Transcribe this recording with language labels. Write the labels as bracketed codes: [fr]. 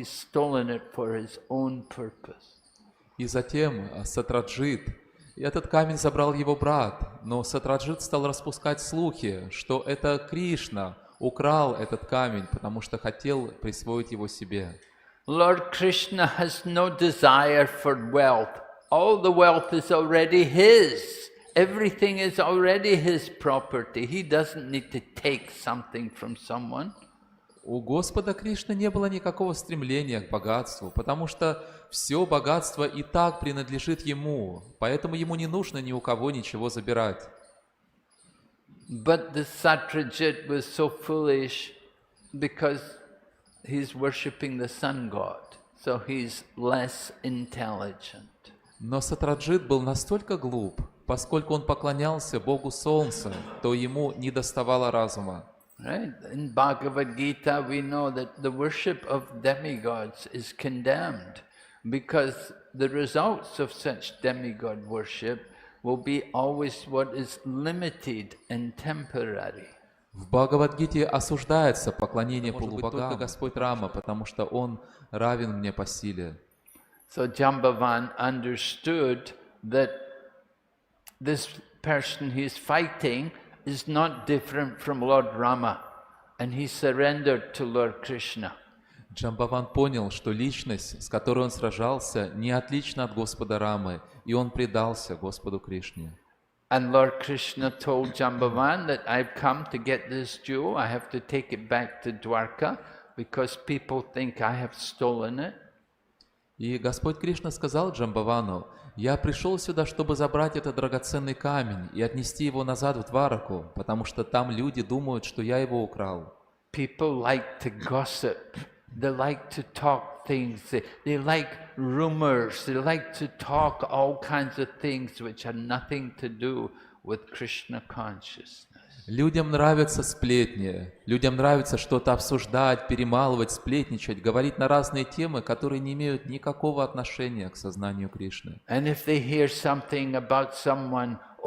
[en] He's stolen it for his own purpose. [ru] И затем Сатраджит, и этот камень забрал его брат, но Сатраджит стал распускать слухи, что это Кришна украл этот камень, потому что хотел присвоить его себе. [en] Lord Krishna has no desire for wealth. All the wealth is already his. Everything is already his property. He doesn't need to take something from someone. [ru] У Господа Кришны не было никакого стремления к богатству, потому что все богатство и так принадлежит ему, поэтому ему не нужно ни у кого ничего забирать. [en] But the Satyajit was so foolish because he's worshipping the sun god, so he's less intelligent. [ru] Но Сатраджит был настолько глуп, поскольку он поклонялся Богу Солнца, то ему не доставало разума. [en] Right? In Bhagavad Gita we know that the worship of demigods is condemned because the results of such demigod worship will be always what is limited and temporary. [ru] В Бхагавад-гите осуждается поклонение полубогам, только Господь Рама, потому что Он равен мне по силе. [en] So Jambavan understood that this person he's fighting is not different from Lord Rama, and he surrendered to Lord Krishna. [ru] Джамбаван понял, что личность, с которой он сражался, не отлична от Господа Рамы, и он предался Господу Кришне. [en] And Lord Krishna told Jambavan that I've come to get this jewel, I have to take it back to Dwarka, because people think I have stolen it. [ru] И Господь Кришна сказал Джамбавану: «Я пришел сюда, чтобы забрать этот драгоценный камень и отнести его назад в Двараку, потому что там люди думают, что я его украл». [en] People like to gossip. They like to talk things. They like rumors. They like to talk all kinds of things which have nothing to do with Krishna consciousness. [ru] Людям нравятся сплетни, людям нравится что-то обсуждать, перемалывать, сплетничать, говорить на разные темы, которые не имеют никакого отношения к сознанию Кришны. [en] And if they hear something about someone,